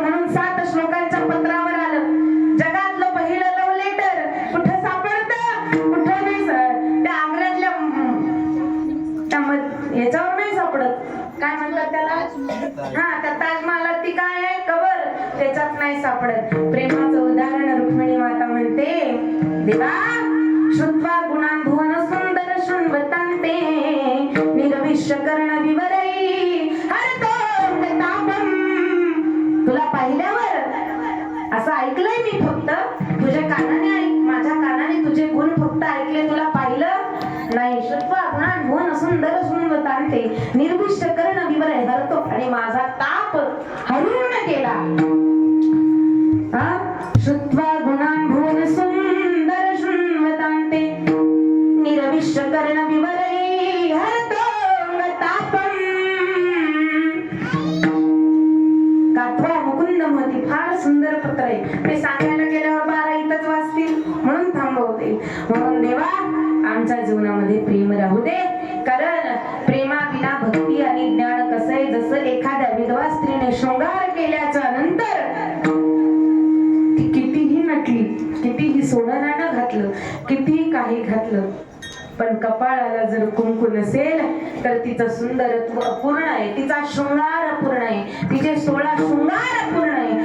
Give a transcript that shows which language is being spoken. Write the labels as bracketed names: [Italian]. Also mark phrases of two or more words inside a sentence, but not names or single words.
[Marathi] म्हणून 7 श्लोकांच्या पत्रावर आलं. जगातलं पहिलं [English] love letter [Marathi] कुठं सापडतं, कुठं नाही. त्या आग्र्यातल्या याच्यावर नाही सापडत. काय म्हणतात त्याला, हा त्या ताजमहालात ती काय आहे कबर, त्याच्यात नाही सापडत. प्रेमाचं उदाहरण रुक्मिणी माता म्हणते, [Sanskrit] देवा श्रुत्वा गुणान् भुवन सुंदर शृण्वतान्ते निर्विश्य कर्ण विवरै हरतो तापम. [Marathi] तुला पाहिल्यावर असं ऐकलंय मी, फक्त तुझ्या कानाने माझ्या कानाने तुझे गुण फक्त ऐकले, तुला पाहिलं नाही. [Sanskrit] श्रुत्वा गुणान् भुवन सुंदर शृण्वतान्ते निर्विश्य कर्ण विवरै हरतो. [Marathi] आणि माझा ताप हरून गेला. [Sanskrit] श्रुत्वा गुणान् भुवन सुंदर शृण्वतान्ते निर्विश्य कर्ण विवरै हरतो तापम. [Marathi] काठवा मुकुंद महती फार सुंदर पत्र आहे. ते सांगायला गेल्यावर 12 इथंच वाचतील, म्हणून थांबवते. म्हणून देवा आमच्या जीवनामध्ये प्रेम राहू दे. कारण प्रेमाविना भक्ती आणि ज्ञान कसं आहे, जसं एखाद्या विधवा स्त्रीने शृंगार केल्याच्या नंतर ती कितीही नटली, कितीही सोनं नाणं घातलं, कितीही काही घातलं, पण कपाळाला जर कुंकू नसेल तर तिचं सुंदरत्व अपूर्ण आहे, तिचा शृंगार अपूर्ण आहे, तिचे 16 शृंगार अपूर्ण आहे.